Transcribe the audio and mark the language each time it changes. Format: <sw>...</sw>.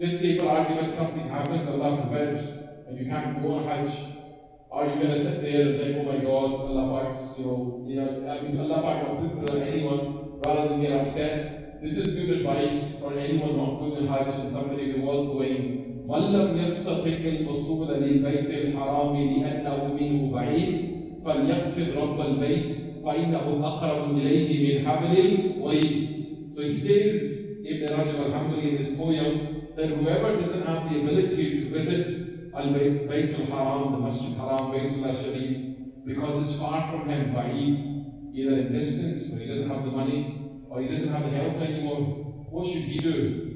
<en>Just say for argument something happens, Allah forbid, and you can't go on Hajj. Are you going to sit there and think, oh my God, Allah Pak's, I mean, Allah Pak not put for anyone rather than get upset. This is good advice for anyone not going on Hajj and somebody who was going.</en> <ar>من لم يستطع الوصول للبيت الحرام لأنه منه بعيد فليقصد رب البيت فإنه أقرب إليه من حبل الوريد.</ar> <en>So he says, Ibn Rajab al-Hambali in this poem, that whoever doesn't have the ability to visit Bayt al-Haram, the Masjid Haram, Baytullah Sharif, because it's far from him, ba'id, either in distance, or he doesn't have the money, or he doesn't have the health anymore, what should he do?</en>